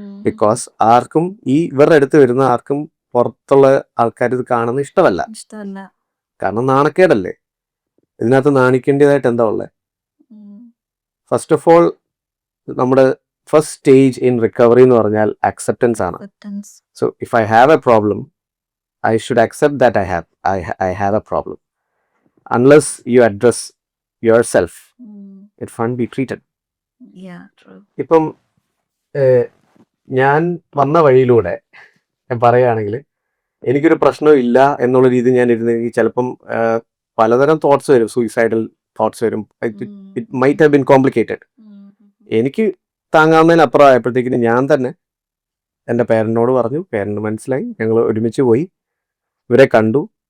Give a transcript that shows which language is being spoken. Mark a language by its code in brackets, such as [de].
[ml] Because ആർക്കും ഇവരുടെ അടുത്ത് വരുന്ന ആർക്കും പുറത്തുള്ള ആൾക്കാർ ഇത് കാണുന്നത് ഇഷ്ടമല്ല. കാരണം നാണക്കേടല്ലേ. ഇതിനകത്ത് നാണിക്കേണ്ടതായിട്ട് എന്താ ഉള്ളത്? ഫസ്റ്റ് ഓഫ് ഓൾ നമ്മുടെ [en] first stage in recovery [ml] എന്ന് പറഞ്ഞാൽ അക്സെപ്റ്റൻസ് ആണ്. [en] So if I have a problem, I should accept that I have a problem. Unless you address yourself, it can't be treated. Yeah, true. [ml] ഇപ്പം ഞാൻ വന്ന വഴിയിലൂടെ ഞാൻ പറയുകയാണെങ്കിൽ എനിക്കൊരു പ്രശ്നവും ഇല്ല എന്നുള്ള രീതിയിൽ ഞാൻ ഇരുന്നെങ്കിൽ ചിലപ്പം പലതരം തോട്ട്സ് വരും, സൂയിസൈഡൽ തോട്ട്സ് വരും. [en] It might have been complicated. [ml] എനിക്ക് താങ്ങാവുന്നതിനപ്പുറം ആയപ്പോഴത്തേക്കിന് ഞാൻ തന്നെ എൻ്റെ പേരൻറ്റിനോട് പറഞ്ഞു, പേരൻറ്റ് മനസ്സിലായി, ഞങ്ങൾ ഒരുമിച്ച് പോയി, ഇവരെ കണ്ടു.